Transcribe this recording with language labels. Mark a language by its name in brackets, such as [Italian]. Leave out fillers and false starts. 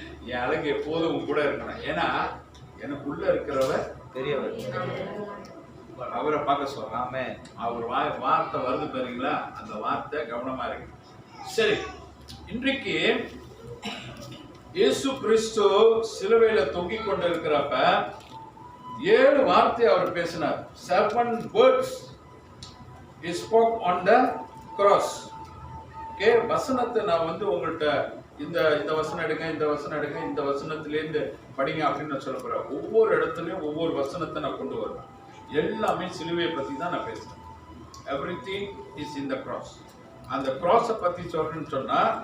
[Tamil] என் அழகு எப்போதும் கூட இருக்கணும். ஏன்னா எனக்குள்ள இருக்கிறவர் பெரியவர், அவரை பார்க்க சொல்றாம அவர் வார்த்தை வருது பாருங்களா, அந்த வார்த்தை கவனமா இருக்கு. சரி, இன்றைக்கு இயேசு கிறிஸ்து சிலுவையில தொங்கிக் கொண்டு இருக்கிறப்ப 7 வார்த்தை அவர் பேசினார். [English] 7 words he spoke on the cross. [Tamil] Okay, வசனத்தை நான் உங்கள்கிட்ட இந்த வசனம் எடுங்க, இந்த வசனத்திலேருந்து படிங்க அப்படின்னு நான் சொல்ல போறேன். ஒவ்வொரு இடத்துலயும் ஒவ்வொரு வசனத்தை நான் கொண்டு வருவேன். எல்லாமே சிலுவையை பத்தி தான் நான் பேசுறேன். [English] Everything is in the cross. [Tamil] அந்த கிராஸை பத்தி சொல்றேன்னு சொன்னா